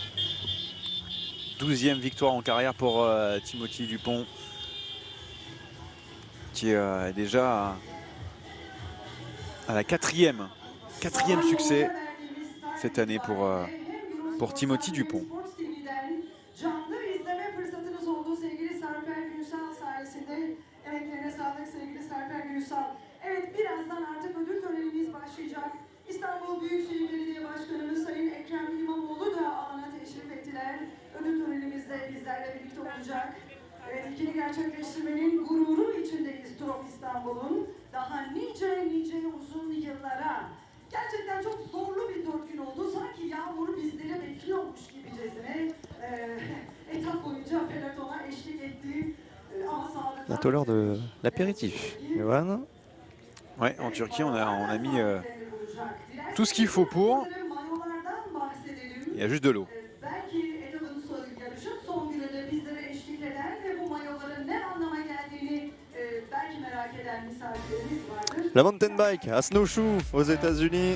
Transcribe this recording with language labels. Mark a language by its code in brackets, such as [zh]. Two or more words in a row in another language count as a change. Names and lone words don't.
[fr] 12e victoire en carrière pour Timothy Dupont, qui est déjà à la quatrième succès cette année pour Timothy Dupont. [tr] İstanbul Büyükşehir Belediye Başkanımız Sayın Ekrem İmamoğlu da alana teşrif ettiler. Ödül törenimizde bizlerle birlikte olacak. Evet, ilkini gerçekleştirmenin gururu içindeyiz Trop İstanbul'un. Daha nice uzun yıllara. Gerçekten çok zorlu bir 4 gün oldu. Sanki yağmur bizleri bekliyormuş gibicesine etap boyunca pelotona eşlik etti. [fr] Bientôt l'heure de l'apéritif, Johan. Ouais, en Turquie, on a mis tout ce qu'il faut pour. Il y a juste de l'eau. La [en] mountain bike [fr] à Snowshoe aux États-Unis.